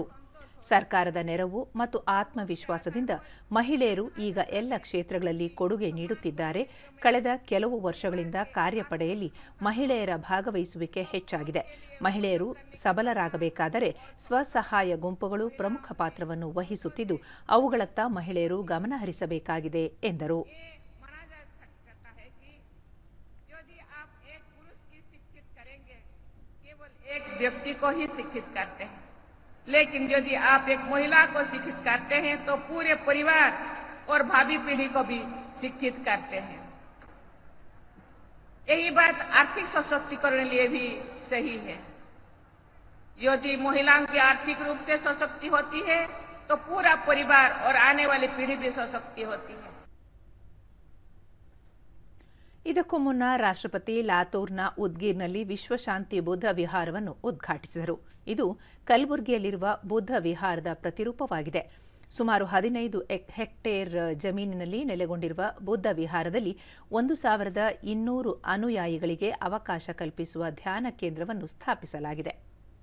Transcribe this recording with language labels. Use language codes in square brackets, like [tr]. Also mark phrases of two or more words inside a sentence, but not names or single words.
[kn] ಸರ್ಕಾರದ ನೆರವು ಮತ್ತು ಆತ್ಮವಿಶ್ವಾಸದಿಂದ ಮಹಿಳೆಯರು ಈಗ ಎಲ್ಲ ಕ್ಷೇತ್ರಗಳಲ್ಲಿ ಕೊಡುಗೆ ನೀಡುತ್ತಿದ್ದಾರೆ. ಕಳೆದ ಕೆಲವು ವರ್ಷಗಳಿಂದ ಕಾರ್ಯಪಡೆಯಲ್ಲಿ ಮಹಿಳೆಯರ ಭಾಗವಹಿಸುವಿಕೆ ಹೆಚ್ಚಾಗಿದೆ. ಮಹಿಳೆಯರು ಸಬಲರಾಗಬೇಕಾದರೆ ಸ್ವಸಹಾಯ ಗುಂಪುಗಳು ಪ್ರಮುಖ ಪಾತ್ರವನ್ನು ವಹಿಸುತ್ತಿದ್ದು, ಅವುಗಳತ್ತ ಮಹಿಳೆಯರು ಗಮನಹರಿಸಬೇಕಾಗಿದೆ ಎಂದರು. [hi] लेकिन यदि आप एक महिला को शिक्षित करते हैं तो पूरे परिवार और भावी पीढ़ी को भी शिक्षित करते हैं. यही बात आर्थिक सशक्तिकरण के लिए भी सही है. यदि महिलाओं की आर्थिक रूप से सशक्ति होती है तो पूरा परिवार और आने वाली पीढ़ी भी सशक्ति होती है. [kn] ಇದಕ್ಕೂ ಮುನ್ನ ರಾಷ್ಟ್ರಪತಿ ಲಾತೂರ್ನ ಉದ್ಗೀರ್ನಲ್ಲಿ ವಿಶ್ವಶಾಂತಿ ಬುದ್ಧ ವಿಹಾರವನ್ನು ಉದ್ಘಾಟಿಸಿದರು. ಇದು ಕಲಬುರಗಿಯಲ್ಲಿರುವ ಬುದ್ಧ ವಿಹಾರದ ಪ್ರತಿರೂಪವಾಗಿದೆ. ಸುಮಾರು 15 ಹೆಕ್ಟೇರ್ ಜಮೀನಿನಲ್ಲಿ ನೆಲೆಗೊಂಡಿರುವ ಬುದ್ಧ ವಿಹಾರದಲ್ಲಿ 1200 ಅನುಯಾಯಿಗಳಿಗೆ ಅವಕಾಶ ಕಲ್ಪಿಸುವ ಧ್ಯಾನ ಕೇಂದ್ರವನ್ನು ಸ್ಥಾಪಿಸಲಾಗಿದೆ.